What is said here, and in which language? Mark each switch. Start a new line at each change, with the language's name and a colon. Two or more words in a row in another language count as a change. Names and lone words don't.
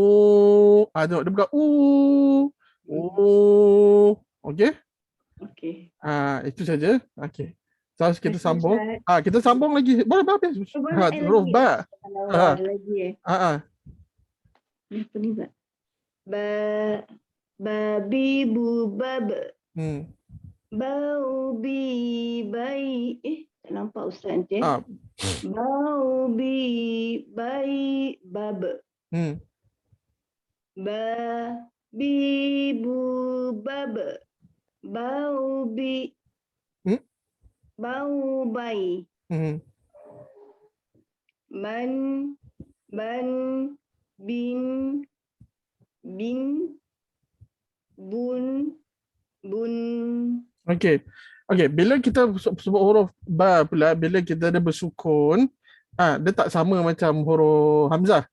Malay: Tengok, dia bukan U. Okey? Okey. Itu saja. Okey. Terus kita sambung. Kita sambung lagi. Boleh habis. Huruf ba. Lagi Apa ni Pak? Babi bu bab. Bau bi bai. Tak nampak Ustaz nanti. Bau bi bai bab. Babi bu bab. Bau bi bau bai. Man bin bun. Okey, bila kita sebut huruf ba pula, bila kita ada bersukun, dia tak sama macam huruf Hamzah.